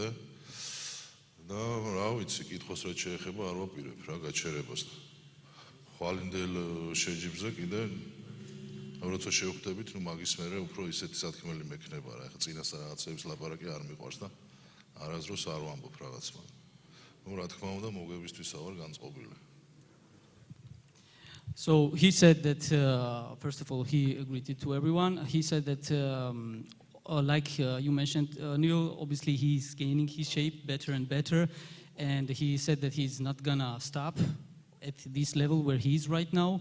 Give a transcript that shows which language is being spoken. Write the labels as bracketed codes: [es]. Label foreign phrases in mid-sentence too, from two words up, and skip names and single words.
[ka] და რა ვიცი, კითხოს რაც შეეხება, არ ვაპირებ რა გაჩერებას. ხვალინდელ შეჯიბრზე კიდე როცა შევხვდებით, მაგის მერე უფრო ისეთი სათქმელი მექნება რა. ახლა წინასწარ რაღაცების ლაპარაკი არ მიყვარს და არასდროს არ ვამბობ რაღაც მაგრამ. რა თქმა უნდა, მოგებისთვისა ვარ განწყობილი. [en] So he said that, first of all, he agreed to everyone. He said that, like you mentioned, Neil, obviously he's gaining his shape better and better. And he said that he's not gonna stop at this level where he is right now.